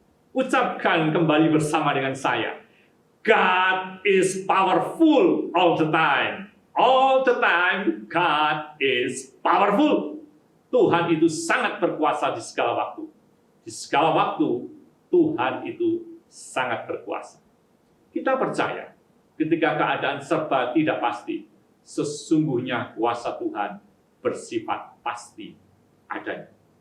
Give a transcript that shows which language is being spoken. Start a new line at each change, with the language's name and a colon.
Indonesian: Ucapkan kembali bersama dengan saya.
English: God is powerful all the time. All the time, God is powerful.
Indonesian: Tuhan itu sangat berkuasa di segala waktu. Di segala waktu, Tuhan itu sangat berkuasa. Kita percaya, ketika keadaan serba tidak pasti, sesungguhnya kuasa Tuhan bersifat pasti adanya.